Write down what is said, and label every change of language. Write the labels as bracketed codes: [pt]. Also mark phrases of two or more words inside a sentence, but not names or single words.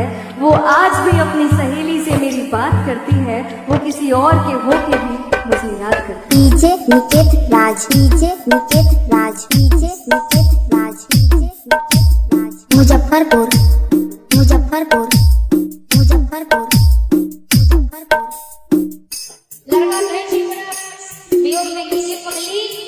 [hi] वो आज भी अपनी सहेली से मेरी बात करती है। वो किसी और के होके भी मुझे याद करती है। डीजे निकेत राज, डीजे निकेत राज, डीजे निकेत राज, डीजे निकेत राज। मुजफ्फरपुर मुजफ्फरपुर मुजफ्फरपुर मुजफ्फरपुर। लड़का कहीं बड़ा वियोग में किसी पगली